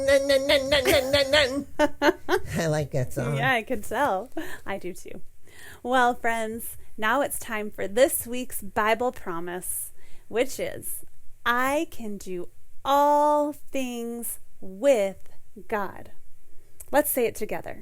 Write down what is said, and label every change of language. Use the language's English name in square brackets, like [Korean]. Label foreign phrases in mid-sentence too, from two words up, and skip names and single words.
[English] Nun, nun, nun, nun, nun, nun, nun. I like that song. Yeah, I could tell. I do too. Well, friends, now it's time for this week's Bible promise, which is, I can do all things with God. Let's say it together.